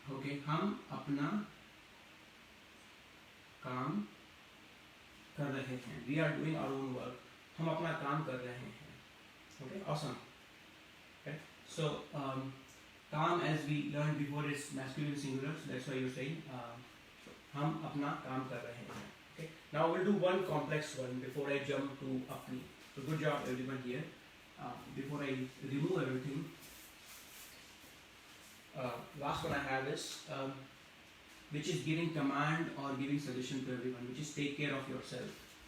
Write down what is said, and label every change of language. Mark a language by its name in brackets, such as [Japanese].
[Hindi] Okay. हम अपना काम कर रहे हैं. [English] We are doing our own work. [Hindi] हम अपना काम कर रहे हैं. Okay. Awesome. Okay. [English] So kaam, as we learned before, is masculine singular. So that's why you're saying [Hindi] हम अपना काम कर रहे हैं. [English] Okay. Now we'll do one complex one before I jump to [Hindi] अपनी. [English] So good job everyone here. Before I remove everything, last one I have is which is giving command or giving suggestion to everyone, which is take care of yourself.